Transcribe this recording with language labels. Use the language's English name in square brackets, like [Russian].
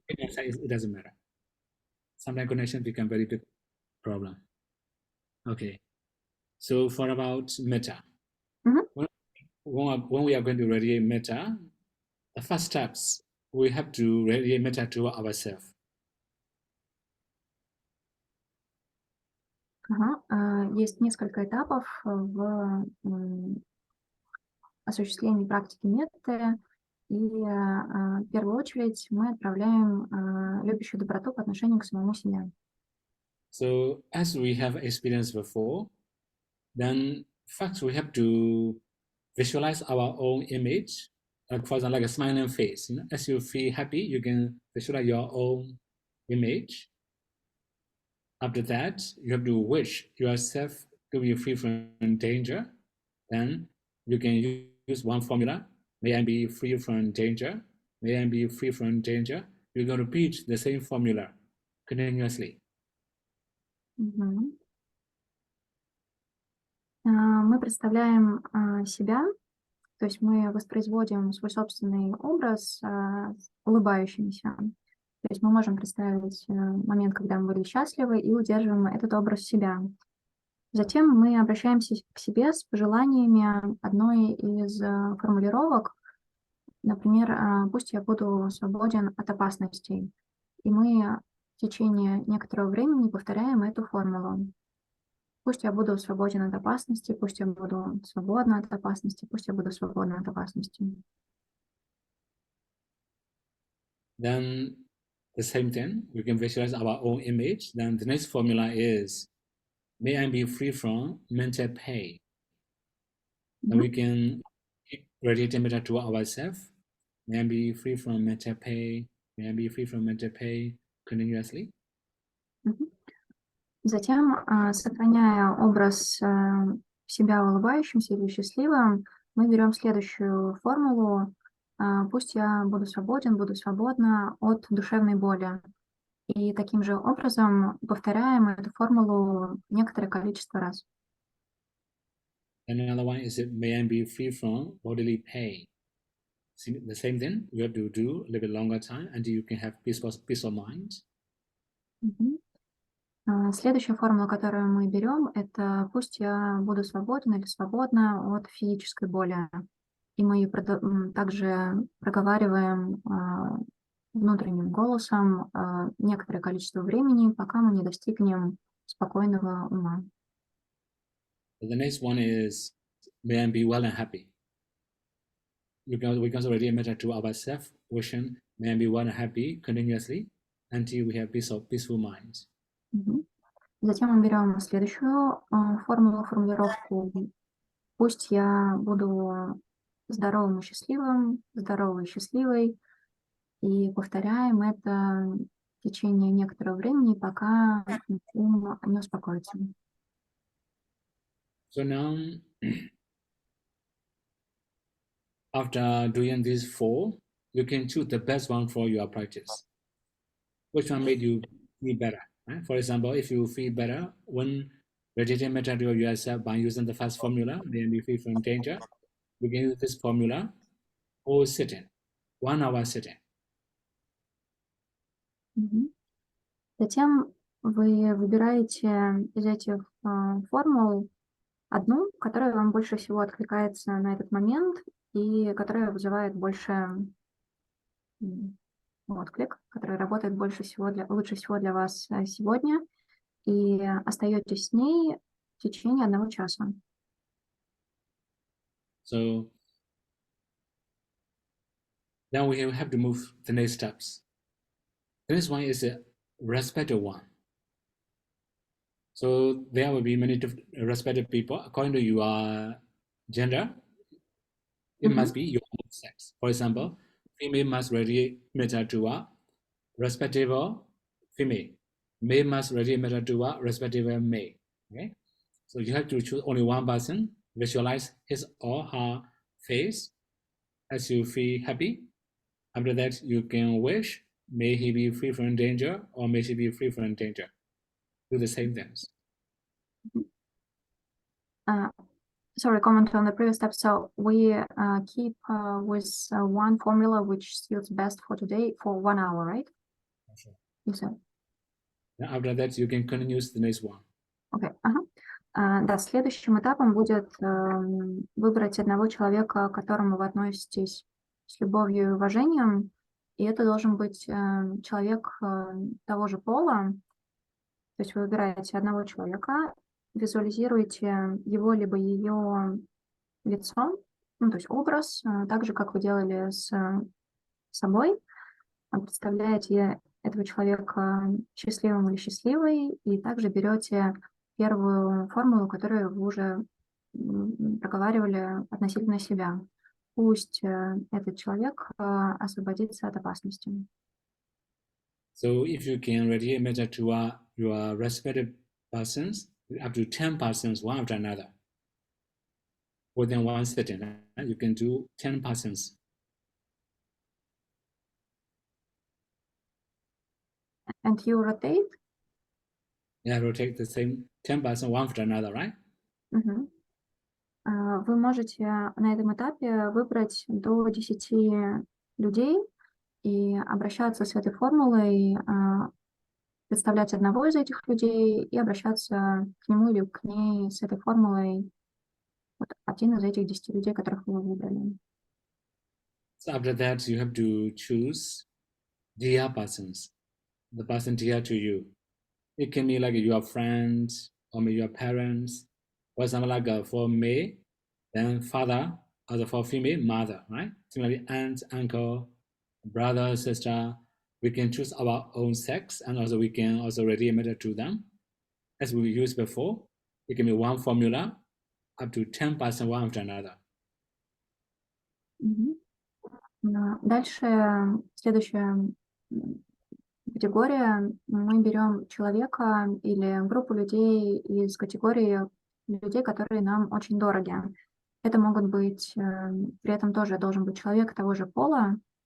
[English] My side it doesn't matter. Sometimes connection become very big problem. Okay. So for about metta, when we are going to radiate metta, the first steps we have to radiate metta to ourselves. [Russian] Есть несколько этапов в осуществлении практики метты, и в первую очередь мы отправляем любящую доброту по отношению к самому себе. [English] So as we have experienced before, then first we have to visualize our own image, like for example, like a smiling face. You know, as you feel happy, you can visualize your own image. After that, you have to wish yourself to be free from danger. Then you can use one formula. May I be free from danger? May I be free from danger? You're going to repeat the same formula continuously. [Russian] Мы представляем себя, то есть мы воспроизводим свой собственный образ улыбающимся. То есть мы можем представить момент, когда мы были счастливы, и удерживаем этот образ себя. Затем мы обращаемся к себе с пожеланиями одной из формулировок. Например, пусть я буду свободен от опасностей. И мы в течение некоторого времени повторяем эту формулу. Пусть я буду свободен от опасности, пусть я буду свободна от опасности, пусть я буду свободна от опасности. [English] Then the same thing, we can visualize our own image. Then the next formula is, may I be free from mental pain. And we can radiate metta to ourselves. May I be free from mental pain. May I be free from mental pain continuously. [Russian] Затем, сохраняя образ себя улыбающимся или счастливым, мы берем следующую формулу. Пусть я буду свободен, буду свободна от душевной боли. И таким же образом повторяем эту формулу некоторое количество раз. [English] And another one is, may I be free from bodily pain. The same thing, you have to do a little bit longer time until you can have peace of mind. [Russian] Следующая формула, которую мы берем, это пусть я буду свободен или свободна от физической боли. И мы также проговариваем внутренним голосом некоторое количество времени, пока мы не достигнем спокойного ума. [English] The next one is, may I be well and happy. We can already metta to ourselves, wishing, may I be well and happy continuously until we have peaceful minds. [Russian] Затем мы берем следующую формулировку. Пусть я буду здоровым и счастливым, здоровой и счастливой. И повторяем это в течение некоторого времени, пока ум не успокоится. [English] So now, after doing these four, you can choose the best one for your practice. Which one made you feel better? Right? For example, if you feel better when radiating metta to yourself by using the first formula, then you feel from danger, you can use this formula or sitting, 1 hour sitting. [Russian] Затем вы выбираете из этих формул одну, которая вам больше всего откликается на этот момент и которая вызывает больше отклик, которая работает лучше всего для вас сегодня, и остаетесь с ней в течение 1 часа. [English] So then we have to move the next steps. The next one is a respected one. So there will be many respected people according to your gender. It must be your own sex. For example, female must radiate metta to a respectable female. Male must radiate metta to a respectable male. Okay, so you have to choose only one person. Visualize his or her face as you feel happy. After that, you can wish, may he be free from danger or may she be free from danger. Do the same things. Sorry, comment on the previous step. So we keep with one formula which suits best for today for 1 hour, right? Sure. You said. After that, you can continue the next one. Okay. [Russian] Да, следующим этапом будет выбрать одного человека, к которому вы относитесь с любовью и уважением, и это должен быть человек того же пола. То есть вы выбираете одного человека, визуализируете его либо ее лицо, ну, то есть образ, так же, как вы делали с собой, представляете этого человека счастливым или счастливой, и также берете первую формулу, которую вы уже проговаривали относительно себя. Пусть этот человек освободится от опасности. [English] So if you can radiate metta to your respected persons, up to 10 persons, one after another, within one sitting, you can do 10 persons. And you rotate? Yeah, rotate the same 10 persons, one after another, right? Угу. [Russian] Вы можете на этом этапе выбрать до 10 людей и обращаться с этой формулой, представлять одного из этих людей и обращаться к нему или к ней с этой формулой, вот один из этих 10 людей, которых вы выбрали. [English] So after that, you have to choose dear persons, the person dear to you. It can be like your friends or maybe your parents. For example, like for male, then father, or for female, mother, right? Similarly, aunt, uncle, brother, sister. We can choose our own sex, and also we can also radiate metta to them. As we used before, it can be one formula, up to 10 persons, one after another. [Russian] Дальше следующая категория. Мы берем человека или группу людей из категории людей, которые нам очень дороги. Это могут быть, при этом тоже должен быть человек того же пола.